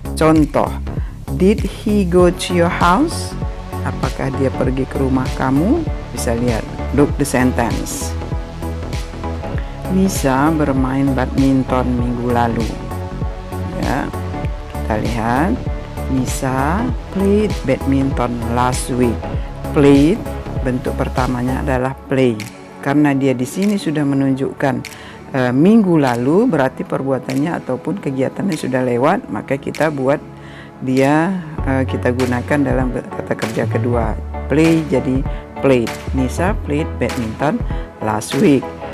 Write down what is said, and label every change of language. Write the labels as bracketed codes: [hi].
[en] Contoh, did he go to your house? [id] Apakah dia pergi ke rumah kamu? Bisa lihat, [en] look the sentence. [id] Nisa bermain badminton minggu lalu. Ya, kita lihat, [en] Nisa played badminton last week. [id] Played bentuk pertamanya adalah play. Karena dia di sini sudah menunjukkan minggu lalu, berarti perbuatannya ataupun kegiatannya sudah lewat, maka kita buat dia kita gunakan dalam kata kerja kedua. Play jadi played. [en] Nisa played badminton last week.